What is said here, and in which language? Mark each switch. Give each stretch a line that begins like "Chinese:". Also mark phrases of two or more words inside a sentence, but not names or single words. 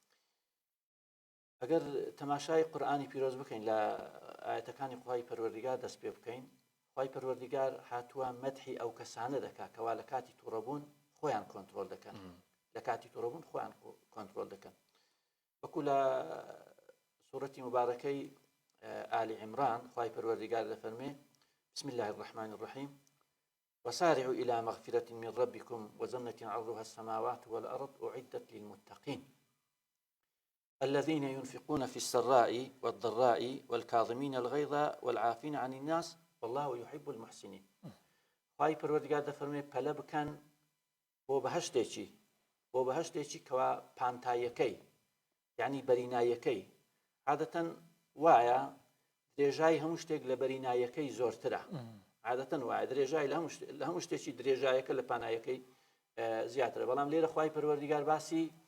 Central Kurdish: ئەگەر تەماشای قورئانی پیرۆز بکەین لە ئاەتەکانی خوای پەروەردیگار دەست پێ بکەین خوای پەروەردیگار هاتووە مەدحی ئەو کەسانە دەکات کەوا لە کاتی تووڕەبوون خۆیان کۆنتترۆل دەکەن لە کاتی تووڕەبوون خۆیان کۆنتترۆل دەکەن وەکو لە سوورەتی مبارەکەی آل عمران خوای پەروەردیگار دەفەرمێ
Arabic: بسم الله الرحمن الرحيم وسارعوا إلى مغفرة من ربكم وجنة عرضها السماوات والأرض أعدت للمتقين الذين ينفقون في السراء والضراء والكاظمين الغيظ والعافين عن الناس والله يحب المحسنين
Central Kurdish: خوای پەروەردیگار دەفەرمێ پەلە بکەن بۆ بەهەشتێکی کەوا پانتایەکەی یعنی بەرینایەکەی عادەتەن وایە درێژای هەموو شتێک لە بەرینایەکەی زۆرترە عادەتەن وایە درێژای لە هەموو شتێکی درێژایەکە لە پانایەکەی زیاترە بەڵام لێرە خوای پەروەردیگار باسی